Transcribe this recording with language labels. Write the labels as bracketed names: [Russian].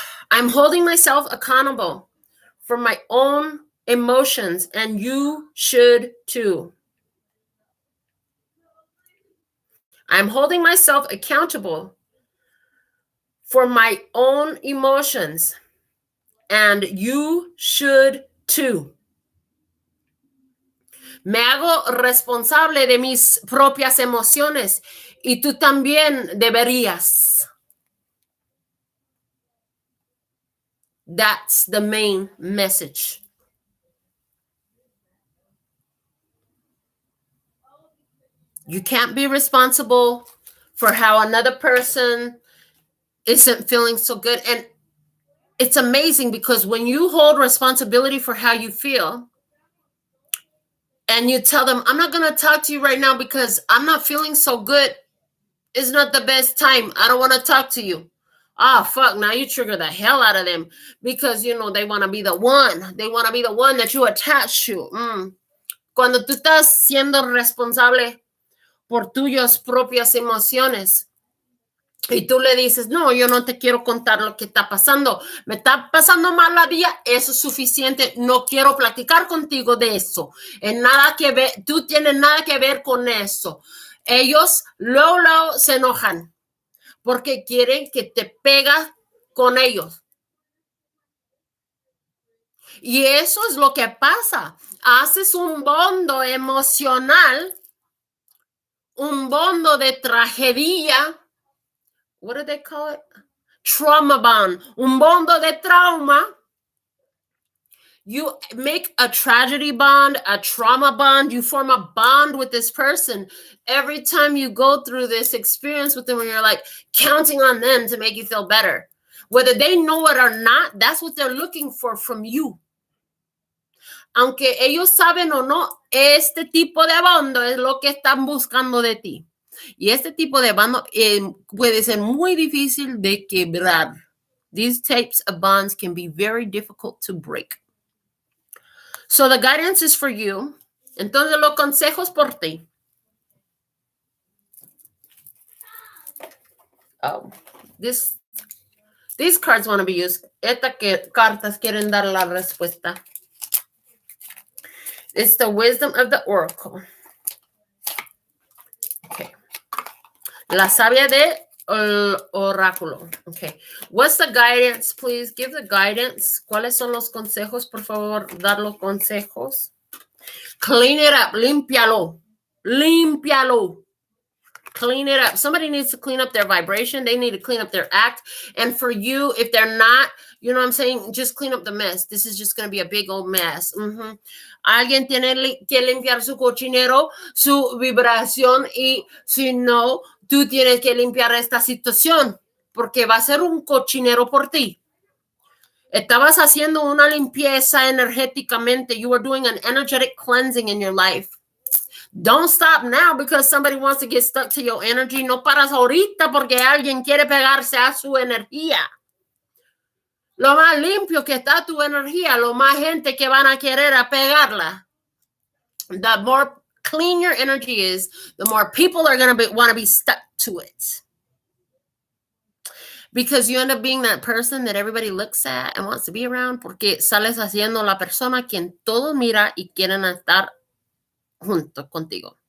[English] I'm holding myself accountable for my own emotions, and you should too. I'm holding myself accountable for my own emotions, and you should too. [Spanish] Me hago responsable de mis propias emociones, y tú también deberías. [English] That's the main message. You can't be responsible for how another person isn't feeling so good. And it's amazing because when you hold responsibility for how you feel and you tell them, I'm not going to talk to you right now because I'm not feeling so good. It's not the best time. I don't want to talk to you. Ah, fuck, now you trigger the hell out of them because, you know, they want to be the one. They want to be the one that you attach to. [Spanish] Cuando tú estás siendo responsable por tuyas propias emociones y tú le dices, no, yo no te quiero contar lo que está pasando. Me está pasando mal la vida, eso es suficiente. No quiero platicar contigo de eso. Nada que ver, tú tienes nada que ver con eso. Ellos luego se enojan porque quieren que te pegas con ellos. Y eso es lo que pasa. Haces un bondo emocional, un bondo de tragedia. [English] What do they call it? Trauma bond. [Spanish] Un bondo de trauma. [English] You make a tragedy bond, a trauma bond. You form a bond with this person. Every time you go through this experience with them, where you're like counting on them to make you feel better. Whether they know it or not, that's what they're looking for from you. [Spanish] Aunque ellos saben o no, este tipo de bondo es lo que están buscando de ti. Y este tipo de bando puede ser muy difícil de quebrar. [English] These types of bonds can be very difficult to break. So the guidance is for you. [Spanish] Entonces los consejos por ti. [English] This These cards want to be used. [Spanish] Estas cartas quieren dar la respuesta. [English] It's the wisdom of the oracle. [Spanish] Okay. La sabia de oráculo. Okay. [English] What's the guidance, please? Give the guidance. [Spanish] ¿Cuáles son los consejos? Por favor, dar los consejos. [English] Clean it up. [Spanish] Límpialo. Límpialo. [English] Clean it up. Somebody needs to clean up their vibration. They need to clean up their act. And for you, if they're not, you know what I'm saying? Just clean up the mess. This is just going to be a big old mess. [Spanish] Alguien tiene que limpiar su cochinero, su vibración, y si no, tú tienes que limpiar esta situación porque va a ser un cochinero por ti. Estabas haciendo una limpieza energéticamente. [English] You were doing an energetic cleansing in your life. Don't stop now because somebody wants to get stuck to your energy. [Spanish] No paras ahorita porque alguien quiere pegarse a su energía. Lo más limpio que está tu energía, lo más gente que van a querer a pegarla. [English] The more clean your energy is, the more people are going to want to be stuck to it. Because you end up being that person that everybody looks at and wants to be around [Spanish] porque sales haciendo la persona quien todo mira y quieren estar junto contigo.